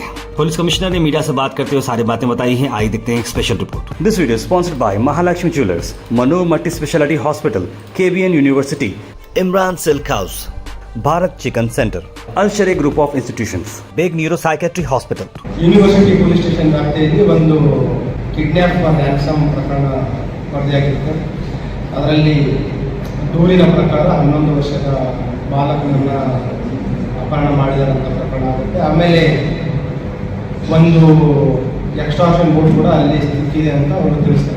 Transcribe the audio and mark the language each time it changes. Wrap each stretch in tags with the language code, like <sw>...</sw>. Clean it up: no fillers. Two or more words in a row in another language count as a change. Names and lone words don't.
<hi>पुलिस कमिश्नर ने मीडिया से बात करते हुए सारी बातें बताई हैं। आइए देखते हैं एक स्पेशल रिपोर्ट।</hi> <en>this video sponsored by महालक्ष्मी ज्वेलर्स, मनु मल्टी स्पेशलिटी हॉस्पिटल, KBN यूनिवर्सिटी, इमरान सिल्क हाउस, भारत चिकन सेंटर, अल-शरे ग्रुप ऑफ इंस्टीट्यूशंस, बेग न्यूरो साइकेट्री हॉस्पिटल। university police station</en> <kn>ವ್ಯಾಪ್ತಿಯಲ್ಲಿ ಒಂದು</kn> <en>kidnap ransom</en> <kn>ಪ್ರಕರಣ ವರದಿಯಾಗಿರುತ್ತೆ. ಅದರಲ್ಲಿ ದೂರಿನ ಪ್ರಕಾರ 11 ವರ್ಷದ ಬಾಲಕನನ್ನ ಅಪಹರಣ ಮಾಡಿದಾರಂಥ ಪ್ರಕರಣ ಆಗುತ್ತೆ. ಆಮೇಲೆ ಒಂದು</kn> <en>extraction note</en> <kn>ಕೂಡ ಅಲ್ಲಿ ಸಿಕ್ಕಿದೆ ಅಂತ ಅವರು ತಿಳಿಸ್ತಾರೆ.</kn>